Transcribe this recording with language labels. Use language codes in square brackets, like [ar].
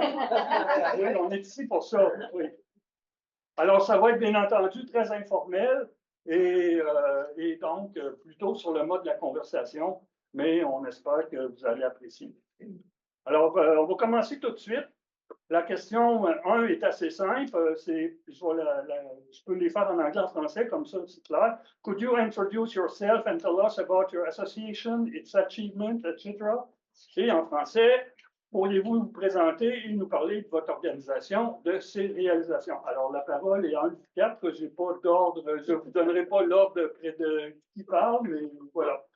[fr] Oui, on est ici pour ça, oui. Alors, ça va être bien entendu très informel et donc plutôt sur le mode de la conversation, mais on espère que vous allez apprécier. Alors, on va commencer tout de suite. La question 1 est assez simple. Je peux les faire en anglais, en français, comme ça c'est clair. [en] Could you introduce yourself and tell us about your association, its achievements, etc. [fr] Et en français, pourriez-vous vous présenter et nous parler de votre organisation, de ses réalisations? Alors, la parole est en 4. Je n'ai pas d'ordre, je ne vous donnerai pas l'ordre de qui parle, mais voilà.